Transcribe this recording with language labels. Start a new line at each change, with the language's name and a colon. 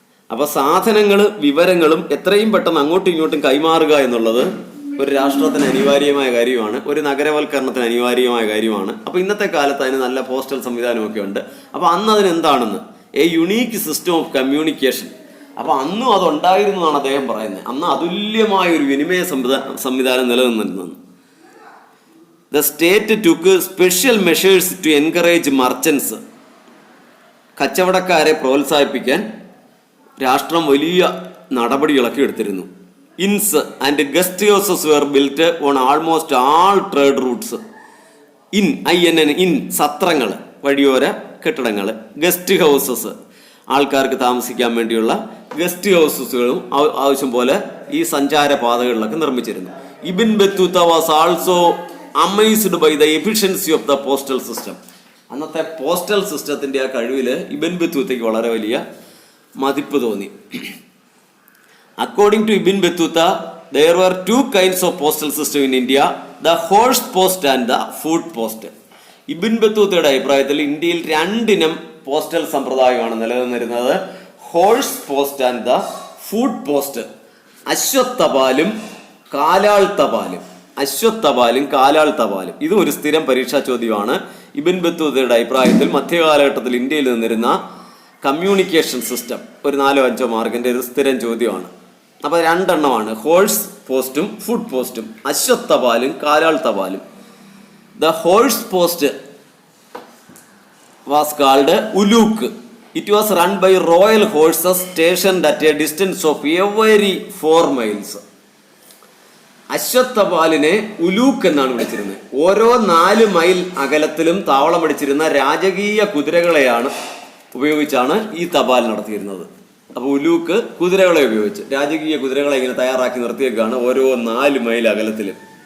Malayalam: അപ്പോൾ സാധനങ്ങൾ, വിവരങ്ങളും എത്രയും പെട്ടെന്ന് അങ്ങോട്ടും ഇങ്ങോട്ടും കൈമാറുക എന്നുള്ളത് ഒരു രാഷ്ട്രത്തിന് അനിവാര്യമായ കാര്യമാണ്, ഒരു നഗരവൽക്കരണത്തിന് അനിവാര്യമായ കാര്യമാണ്. അപ്പോൾ ഇന്നത്തെ കാലത്ത് അതിന് നല്ല പോസ്റ്റൽ സംവിധാനമൊക്കെ ഉണ്ട്. അപ്പോൾ അന്ന് അതിനെന്താണെന്ന്,
English: A unique system of communication.
Malayalam: അപ്പോൾ അന്നും അതുണ്ടായിരുന്നു എന്നാണ് അദ്ദേഹം പറയുന്നത്. അന്ന് അതുല്യമായ ഒരു വിനിമയ സംവിധാനം നിലനിന്നിരുന്നത്.
English: The state took special measures to encourage merchants.
Malayalam: കച്ചവടക്കാരെ പ്രോത്സാഹിപ്പിക്കാൻ രാഷ്ട്രം വലിയ നടപടികളൊക്കെ എടുത്തിരുന്നു.
English: Inns and guest houses were built on almost all trade routes.
Malayalam: In സത്രങ്ങൾ, വഴിയോര കെട്ടിടങ്ങൾ. ഗസ്റ്റ് ഹൗസസ്, ആൾക്കാർക്ക് താമസിക്കാൻ വേണ്ടിയുള്ള ഗസ്റ്റ് ഹൗസസുകളും ആവശ്യം പോലെ ഈ സഞ്ചാരപാതകളിലൊക്കെ നിർമ്മിച്ചിരുന്നു.
English: Ibn Battuta was also amazed by the efficiency of the postal system.
Malayalam: അന്നത്തെ പോസ്റ്റൽ സിസ്റ്റത്തിന്റെ ആ കഴിവിൽ ഇബിൻ ബത്തൂത്തയ്ക്ക് വളരെ വലിയ മതിപ്പ് തോന്നി.
English: According to Ibn Battuta, there were two kinds of postal system in India, the horse post and the foot post.
Malayalam: ഇബിൻ ബത്തൂത്തയുടെ അഭിപ്രായത്തിൽ ഇന്ത്യയിൽ രണ്ടിനം പോസ്റ്റൽ സമ്പ്രദായമാണ് നിലനിന്നിരുന്നത്.
English: Horse post and the foot post.
Malayalam: അശ്വത്തപാലും കാലാൾ തപാലും. അശ്വത്തപാലും കാലാൾ തപാലും. ഇതും ഒരു സ്ഥിരം പരീക്ഷാ ചോദ്യമാണ്. ഇബിൻ ബത്തൂത്തയുടെ അഭിപ്രായത്തിൽ മധ്യകാലഘട്ടത്തിൽ ഇന്ത്യയിൽ നിന്നിരുന്ന കമ്മ്യൂണിക്കേഷൻ സിസ്റ്റം ഒരു 4-5 മാർക്കിന്റെ ഒരു സ്ഥിരം ചോദ്യമാണ്. അപ്പോൾ രണ്ടെണ്ണമാണ്, ഹോഴ്സ് പോസ്റ്റും ഫുഡ് പോസ്റ്റും. അശ്വത്തപാലും കാലാൾ തപാലും.
English: The horse post was called Uluk. It was run by royal horses stationed at a distance of every 4 miles.
Malayalam: അശ്വത്തപാലിനെ ഉലൂക്ക് എന്നാണ് വിളിച്ചിരുന്നത്. ഓരോ 4 മൈൽ അകലത്തിലും താവളമടിച്ചിരുന്ന രാജകീയ കുതിരകളെയാണ് ഉപയോഗിച്ചാണ് ഈ തപാൽ നടത്തിയിരുന്നത്. അപ്പോൾ ഉലൂക്ക് കുതിരകളെ ഉപയോഗിച്ച്, രാജകീയ കുതിരകളെ ഇങ്ങനെ തയ്യാറാക്കി നിർത്തിയേക്കാണ് ഓരോ 4 മൈൽ അകലത്തിലും.